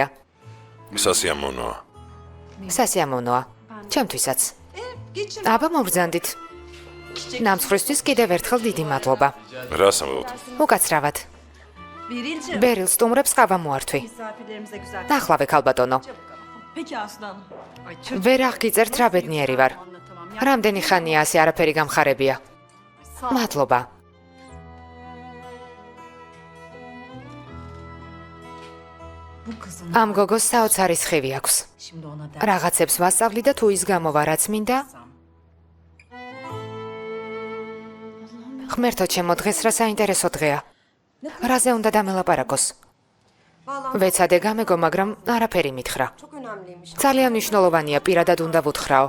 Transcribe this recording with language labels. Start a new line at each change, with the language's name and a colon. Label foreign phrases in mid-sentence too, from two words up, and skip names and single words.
Georgian: სასიამოვნოა. სასიამოვნოა. ჩემთვისაც. აბა მოგბრძანდით. ნამცხრისთვის კიდევ ერთხელ დიდი მადლობა. რა სამბობთ? უკაცრავად. Beril'cim. ბერილ სტუმრებს ყავა მოართვი.
Turkish: Misafirlerimize güzel.
Georgian: ნახლავე ქალბატონო.
Turkish: Peki aslanım. Ay çok
Georgian: ვერ აღგიწერთ რა ბედნიერი ვარ.
Turkish: anlatamam. Ya
Georgian: რამდენი ხანია ასე არაფერი გამხარებია.
Turkish: sağ ol.
Georgian: მადლობა.
Turkish: Bu kızın
Georgian: ამ გოგოს საოცარი სხივი აქვს.
Turkish: şimdi ona der.
Georgian: რაღაცებს ვასწავლი და თუ ის გამოვა რაც მინდა, ღმერთო ჩემო დღეს რა საინტერესო დღეა. რაზე უნდა დამელაპარაკოს? ვეცადე გამეგო, მაგრამ არაფერი მითხრა. ძალიან მნიშვნელოვანია, პირადად უნდა ვუთხრაო.